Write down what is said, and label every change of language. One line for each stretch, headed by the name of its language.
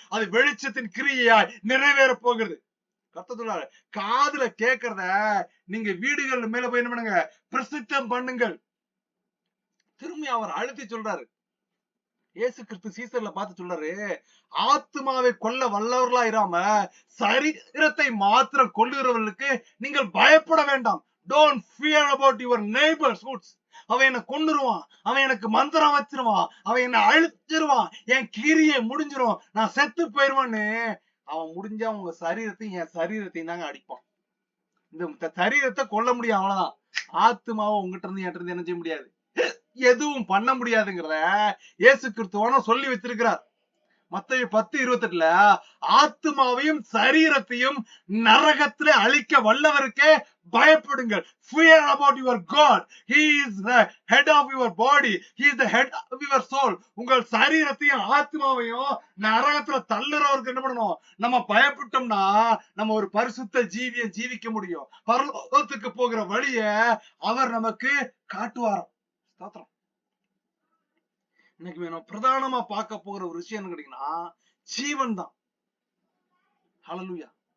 Tamil: அது வெளிச்சத்தின் கிரியையாய் நிறைவேற போகிறது. கர்த்தர் காதுல கேட்கிறத நீங்க வீடுகள் மேல போய் என்ன பண்ணுங்க, பிரசித்தம் பண்ணுங்கள். திரும்பி அவர் அழுத்தி சொல்றாரு. இயேசு கிறிஸ்து சீசர்ல பார்த்து சொல்றாரு, ஆத்துமாவை கொல்ல வல்லவர்களா இராம சரீரத்தை மாத்திரம் கொல்லுகிறவர்களுக்கு நீங்கள் பயப்பட வேண்டாம்.
English: Don't fear about your neighbor's goods.
Tamil: அவன் என்ன கொன்னுருவான், அவன் எனக்கு மந்திரம் வச்சிருவான், அவன் என்ன அழிச்சிருவான், என் கிரியை முடிஞ்சிரும், நான் செத்து போயிருவான்னு அவன் முடிஞ்சா உங்க சரீரத்தையும் என் சரீரத்தையும் தாங்க அடிப்பான். இந்த சரீரத்தை கொல்ல முடியும், அவ்வளவுதான். ஆத்துமாவை உங்ககிட்ட இருந்து என்கிட்ட இருந்து என்ன செய்ய முடியாது, எதுவும் பண்ண முடியாதுங்கிறத இயேசு கிறிஸ்துவான சொல்லி வச்சிருக்கிறார். மத்தேயு 10:28 ஆத்துமாவையும் சரீரத்தையும் நரகத்திலே அழிக்க வல்லவருக்கே பயப்படுங்கள்.
English: Fear about your God. He is the head of your body. He is the head of your soul.
Tamil: உங்கள் சரீரத்தையும் ஆத்மாவையும் நரகத்துல தள்ளுறவருக்கு என்ன பண்ணணும், நம்ம பயப்பட்டோம்னா நம்ம ஒரு பரிசுத்த ஜீவியை ஜீவிக்க முடியும். பரலோகத்துக்கு போகிற வழிய அவர் நமக்கு காட்டுவாராம். ஸ்தோத்திரம். இன்னைக்கு நம்ம பிரதானமா பார்க்க போகிற ஒரு விஷயம் கேட்டீங்கன்னா ஜீவன் தான். ஹல்லேலூயா.